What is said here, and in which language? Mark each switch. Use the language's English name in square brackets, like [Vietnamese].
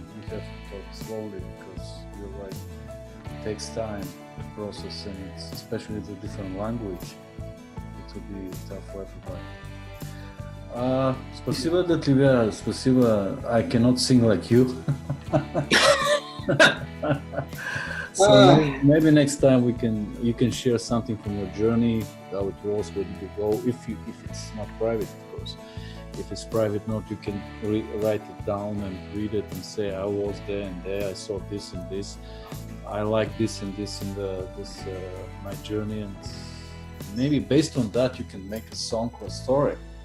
[English] You have to talk slowly because you're right. It takes time to process, and it's, especially the different language, it will be tough for everybody. [Russian] Спасибо для тебя, спасибо. [English] I cannot sing like you. So maybe next time you can share something from your journey, how it was, where did you go, if it's not private, of course. If it's private note, you can write it down and read it and say, I was there and there, I saw this and this, I like this and this in my journey, and maybe based on that you can make a song or a story.